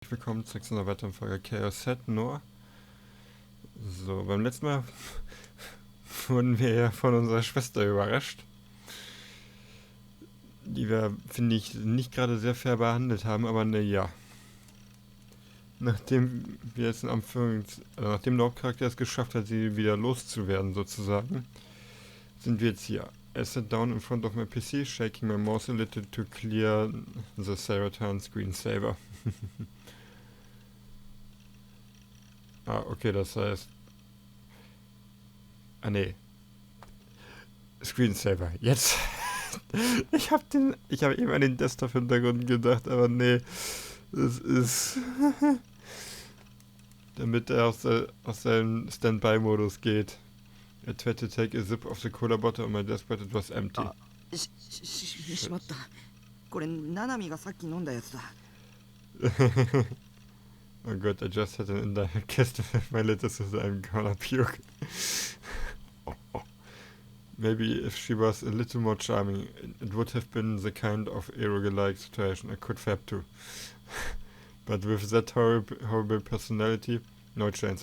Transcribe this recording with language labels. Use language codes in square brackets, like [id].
[de] herzlich willkommen zu einer weiteren Folge Chäos Head Noah. So, beim letzten Mal wurden wir ja von unserer Schwester überrascht, die wir, finde ich, nicht gerade sehr fair behandelt haben, aber ne, ja. Nachdem wir jetzt nachdem der Hauptcharakter es geschafft hat, sie wieder loszuwerden sozusagen, sind wir jetzt hier. [en] I sat down in front of my PC, shaking my mouse a little to clear the Saratan screensaver. [de] Okay, das heißt... nee. Screensaver, jetzt. Ich habe eben an den Desktop-Hintergrund gedacht, aber nee. Das ist... damit er aus seinem Standby-Modus geht. [en] I tried to take a sip of the cola bottle on my desk, but it was empty. [ja] しまった。これ、ナナミがさっき飲んだやつだ。 [en] Oh god, I just had an indirect kiss with my little sister. I'm gonna puke. Maybe if she was a little more charming, it would have been the kind of eroge-like situation I could fab to. But with that horrible personality, no chance.